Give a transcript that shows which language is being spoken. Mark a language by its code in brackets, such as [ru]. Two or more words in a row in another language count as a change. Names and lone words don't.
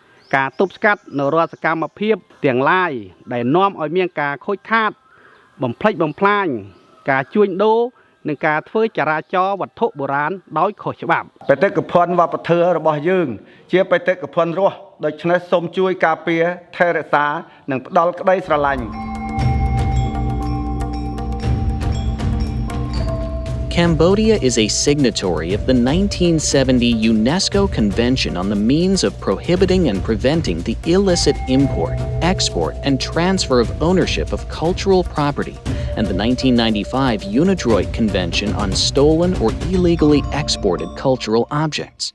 [km] ការទប់ស្កាត់នៅរាល់សកម្មភាពទាំងឡាយដែលនាំឲ្យមានការខូចខាតបំផ្លិចបំផ្លាញការជួញដូរនិងការធ្វើចរាចរណ៍វត្ថុបុរាណដោយខុសច្បាប់បេតិកភណ្ឌវប្បធម៌របស់យើងជាបេតិកភណ្ឌរស់ដូច្នេះសូមជួយការពារថែរក្សានិងផ្ដល់ក្តីស្រឡាញ់ [en] Cambodia is a signatory of the 1970 UNESCO Convention on the Means of Prohibiting and Preventing the Illicit Import, Export, and Transfer of Ownership of Cultural Property, and the 1995 UNIDROIT Convention on Stolen or Illegally Exported Cultural Objects.